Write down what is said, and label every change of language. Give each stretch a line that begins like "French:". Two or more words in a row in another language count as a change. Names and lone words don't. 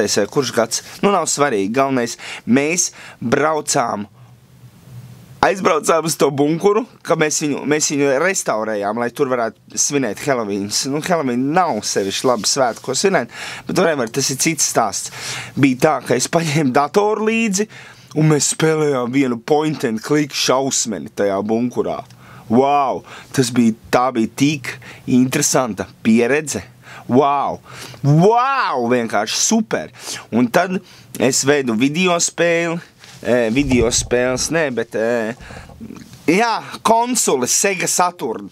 Latvian: vai kurš gads, nav svarīgi, galvenais, mēs aizbraucām uz to bunkuru, ka mēs viņu restaurējām, lai tur varētu svinēt Helovīnas. Helovīna nav sevišķi labi svētku, ko svinēt, bet tas ir cits stāsts. Bija tā, ka es paņēmu datoru līdzi, un mēs spēlējām vienu
English: point and click
Latvian: šausmeni tajā bunkurā. Wow! Tā bija tik interesanta pieredze. Wow! Vienkārši super! Un tad es veidu konsole Sega Saturn.